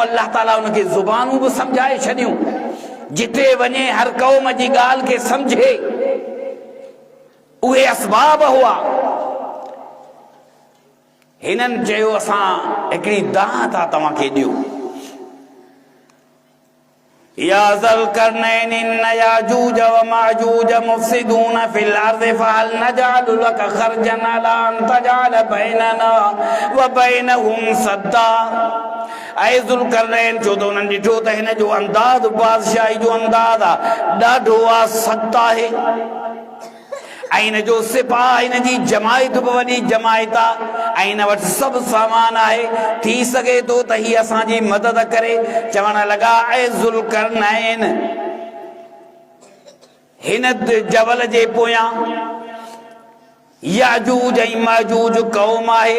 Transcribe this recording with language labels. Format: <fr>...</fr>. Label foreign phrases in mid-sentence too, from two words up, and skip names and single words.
<sd>अल्लाह ताला उनखे ज़ुबानूं बि सम्झाए छॾियूं, जिथे वञे हर क़ौम जी ॻाल्हि खे सम्झे। उहे असबाब हुआ। हिननि चयो असां हिकिड़ी दाह था तव्हांखे ॾियो,</sd> <ar>يا ذا القرنين إن يأجوج ومأجوج مفسدون في الأرض فهل نجعل لك خرجا على أن تجعل بيننا وبينهم سدا.</ar> <sd>ऐं ज़ुल्करनैन छो त उन्हनि ॾिठो त हिन जो अंदाज़, बादशाही जो अंदाज़ आहे, ॾाढो आहे, सख़्त आहे, ऐं हिन जो सिपाह, हिन जी जमायत बि वॾी जमायत आहे, ऐं हिन वटि सभु सामान आहे। थी सघे थो त हीअ असांजी मदद करे। चवण लॻा, ऐं ज़ुल्करनैन, हिन जबल जे पोयां याजूज ऐं माजूज क़ौम आहे।</sd>